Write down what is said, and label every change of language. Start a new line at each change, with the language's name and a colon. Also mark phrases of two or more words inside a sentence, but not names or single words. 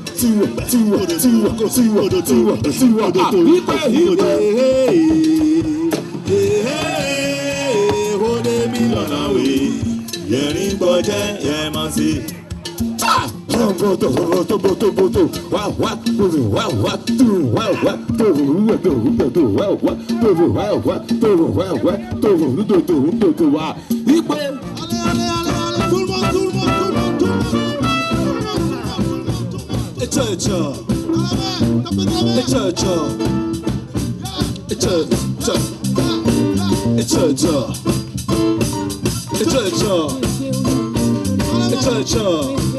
Yoruba: Hey, Yẹ̀rín gbọ́jẹ́ yẹ̀ máa ṣe. Boto boto boto boto wa wa boto wa wa tu wa wa to wa to to wa wa to wa wa to wa wa to wa.
French: Ipe allez tout le monde tout le monde tout le monde. Cha-cha. Cha-cha. Cha-cha. Cha-cha. Cha-cha. Cha-cha.